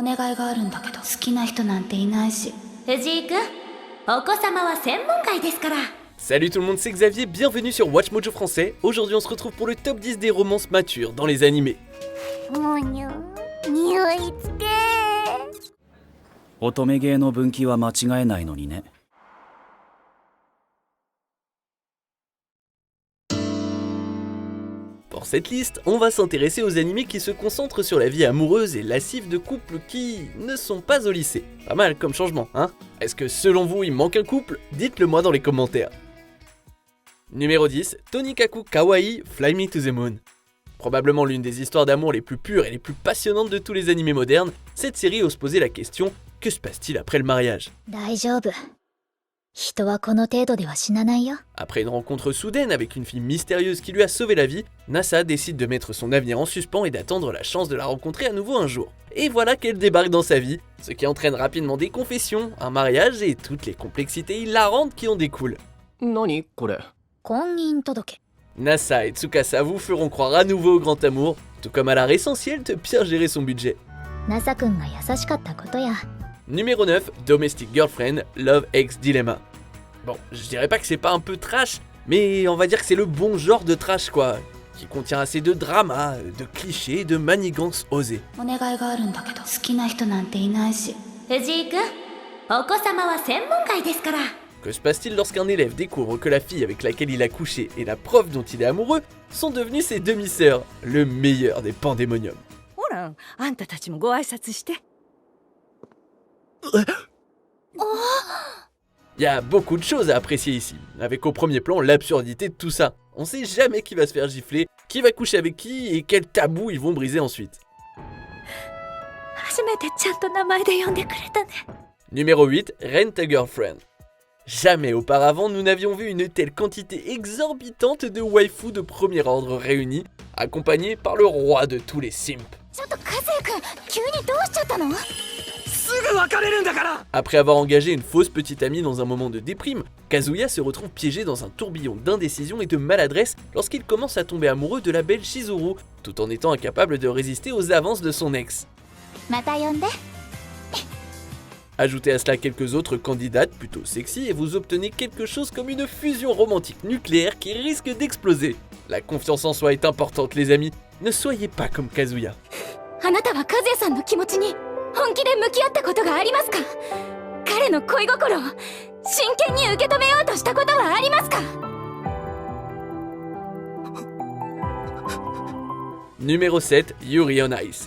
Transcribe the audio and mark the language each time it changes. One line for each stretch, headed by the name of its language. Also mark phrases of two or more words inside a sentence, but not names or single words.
Japanese: 願いがあるんだけど、好きな人なんていないし。藤井くん、お子様は専門外ですから。
French: Salut tout le monde, c'est Xavier, bienvenue sur Watch Mojo Français. Aujourd'hui on se retrouve pour le top 10 des romances matures dans les animés.
Japanese: 匂いつけ乙女芸の分岐は間違えないのにね。
French: Pour cette liste, on va s'intéresser aux animés qui se concentrent sur la vie amoureuse et lascive de couples qui ne sont pas au lycée. Pas mal comme changement, hein? Est-ce que selon vous il manque un couple? Dites-le moi dans les commentaires. Numéro 10, Tonikaku Kawaii Fly Me to the Moon. Probablement l'une des histoires d'amour les plus pures et les plus passionnantes de tous les animés modernes, cette série ose poser la question: que se passe-t-il après le mariage?
Japanese: 大丈夫。人はこの程度では死なないよ。
French: Après une rencontre soudaine avec une fille mystérieuse qui lui a sauvé la vie, Nasa décide de mettre son avenir en suspens et d'attendre la chance de la rencontrer à nouveau un jour. Et voilà qu'elle débarque dans sa vie, ce qui entraîne rapidement des confessions, un mariage et toutes les complexités hilarantes qui en découlent.
Japanese: 何これ？婚姻届。
French: Nasa et Tsukasa vous feront croire à nouveau au grand amour, tout comme à l'art essentiel de bien gérer son budget.
Japanese: ナサ君が優しかったことや。
French: Numéro 9, Domestic Girlfriend, Love Ex Dilemma. Bon, je dirais pas que c'est pas un peu trash, mais on va dire que c'est le bon genre de trash quoi, qui contient assez de drama, de clichés, de manigances osées.
Japanese: お願いがあるんだけど、好きな人なんていないし。藤井くん、お子様は専門外ですから。
French: Que se passe-t-il lorsqu'un élève découvre que la fille avec laquelle il a couché et la prof dont il est amoureux sont devenues ses demi-sœurs, le meilleur des pandémoniums.
Japanese: ほら、あんたたちもご挨拶して。
French: Il y a beaucoup de choses à apprécier ici, avec au premier plan l'absurdité de tout ça. On sait jamais qui va se faire gifler, qui va coucher avec qui et quel tabou ils vont briser ensuite.
Japanese: 初めてちゃんと名前で呼んでくれたね。
French: Numéro 8, Rent a Girlfriend. Jamais auparavant nous n'avions vu une telle quantité exorbitante de waifus de premier ordre réunis, accompagnés par le roi de tous les simps.
Japanese: ちょっと和也君、急にどうしちゃったの？
French: Après avoir engagé une fausse petite amie dans un moment de déprime, Kazuya se retrouve piégé dans un tourbillon d'indécision et de maladresse lorsqu'il commence à tomber amoureux de la belle Shizuru, tout en étant incapable de résister aux avances de son ex.
Japanese: また呼んで。
French: Ajoutez à cela quelques autres candidates plutôt sexy et vous obtenez quelque chose comme une fusion romantique nucléaire qui risque d'exploser. La confiance en soi est importante les amis, ne soyez pas comme Kazuya.
Japanese: あなたは和也さんの気持ちに本気で向き合ったことがありますか？彼の恋心を真剣に受け止めようとしたことはありますか？
French: Numéro 7, Yuri on Ice.